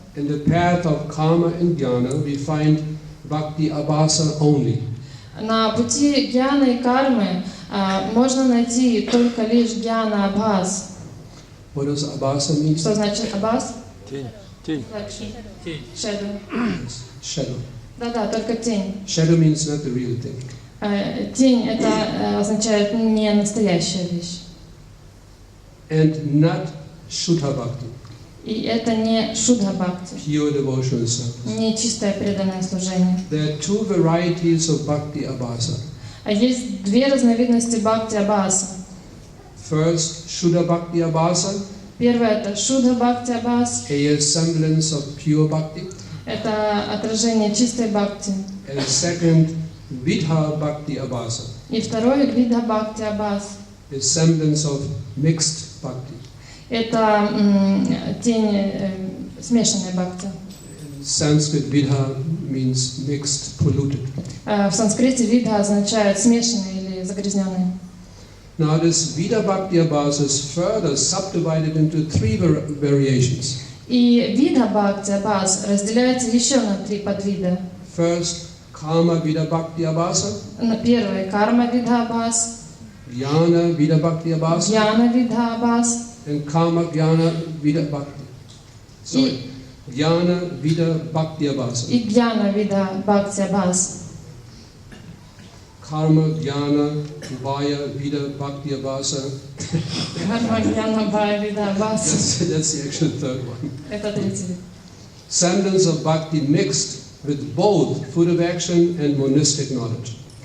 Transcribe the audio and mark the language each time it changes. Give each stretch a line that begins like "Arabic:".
English: In the path of karma and jnana, we find bhakti abhasa only.
Russian: На пути гьяны и кармы можно найти только лишь гьяна абхаз.
English: What does abhasa mean?
Russian: Что значит абас? Тень. Тень.
English: Reflection. Shadow. Shadow.
Russian: Да-да, только тень.
English: Shadow means not the real thing.
Russian: Тень это означает не настоящая вещь.
English: And not Shuddha Bhakti.
Russian: И это не шудха бхакти,
English: Pure devotional service.
Russian: не чистое преданное служение.
English: There are two varieties of Bhakti Abhasa.
Russian: А есть две разновидности бхакти абаса.
English: First, Shuddha Bhakti Abhasa,
Russian: Первое это шудха бхакти абас,
English: a semblance of pure Bhakti.
Russian: это отражение чистой бхакти.
English: And second, Vidha Bhakti Abhasa,
Russian: И второе вида бхакти абас,
English: a semblance of mixed Bhakti.
Russian: это тень смешанной бхакти.
English: In Sanskrit, Vidha means mixed, polluted.
Russian: В санскрите вида означает смешанный или загрязненный.
English: Now, this Vidha Bhakti Abhasa is further subdivided into three variations.
Russian: И вида бхакти абас разделяется еще на три подвида.
English: First, Kama Vidha Bhakti Abhasa,
Russian: Первый карма вида абас,
English: Jnana Vidha Bhakti Abhasa,
Russian: гьяна вида абас
English: and Kama Jnana Vidha Bhakti. Sorry, Jnana Vidha Bhakti Abhasa.
Russian: и гьяна вида бхакти абас.
English: Karma Jnana Vaya Vidha Bhakti Abhasa.
Russian: Карма гьяна бхая вида абас.
English: That's the actual third one.
Russian: Это третий вид.
English: Semblance of Bhakti mixed with both food of action and monistic knowledge.